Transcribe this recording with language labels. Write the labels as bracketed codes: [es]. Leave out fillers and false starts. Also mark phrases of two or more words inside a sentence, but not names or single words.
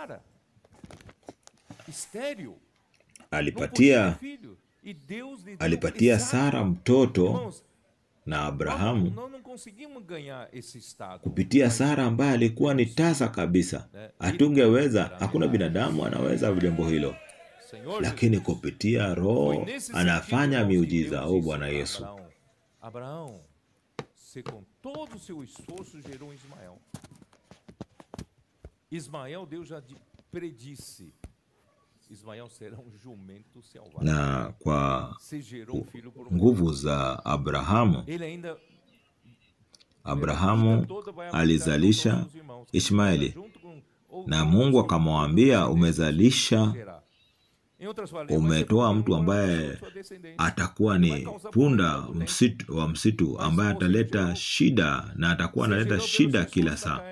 [sw] Alipatia Sara mtoto na Abrahamu kupitia Sara ambaye alikuwa ni tasa kabisa. Hatungeweza, hakuna binadamu anaweza jambo hilo, lakini kupitia Roho anafanya miujiza. Bwana Yesu. [pt] Abraão, se com todo o seu esforço gerou Ismael. Ismael, Deus já predisse. Ismael será jumento selvagem. [sw] Na kwa nguvu za Abrahamu alizalisha Ishmaeli, na Mungu akamwambia, umezalisha, umetoa mtu ambaye atakuwa ni punda wa msitu ambaye ataleta shida, na atakuwa analeta shida kila saa.